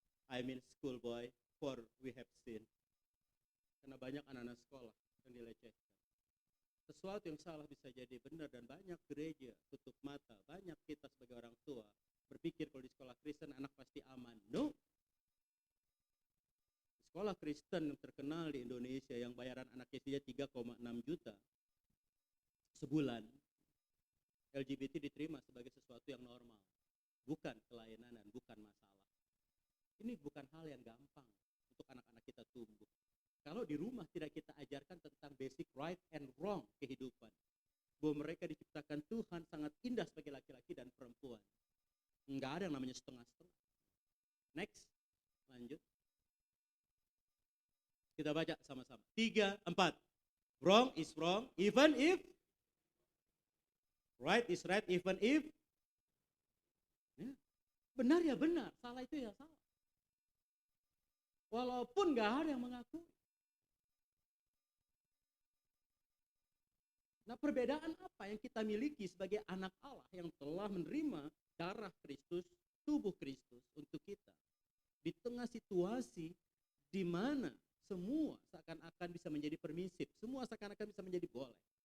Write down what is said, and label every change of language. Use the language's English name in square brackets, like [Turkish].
[English] I mean schoolboy, for we have sinned. [Indonesian] Karena banyak anak-anak sekolah yang dilecehkan. Sesuatu yang salah bisa jadi benar, dan banyak gereja tutup mata. Banyak kita sebagai orang tua berpikir kalau di sekolah Kristen anak pasti aman. No. Di sekolah Kristen yang terkenal di Indonesia yang bayaran anaknya saja 3,6 juta sebulan, LGBT diterima sebagai sesuatu yang normal, bukan kelainan dan bukan masalah. Ini bukan hal yang gampang untuk anak-anak kita tumbuh. Kalau di rumah tidak kita ajarkan tentang [English] basic right and wrong [Indonesian] kehidupan, bahwa mereka diciptakan Tuhan sangat indah sebagai laki-laki dan perempuan, nggak ada yang namanya setengah-setengah. Next, lanjut. Kita baca sama-sama. 3, 4. [English] Wrong is wrong even if, right is right even if, ya. [Indonesian] Benar ya benar, salah itu ya salah. Walaupun nggak ada yang mengakui. Nah, perbedaan apa yang kita miliki sebagai anak Allah yang telah menerima darah Kristus, tubuh Kristus untuk kita, di tengah situasi di mana semua seakan-akan bisa menjadi permisif, semua seakan-akan bisa menjadi boleh.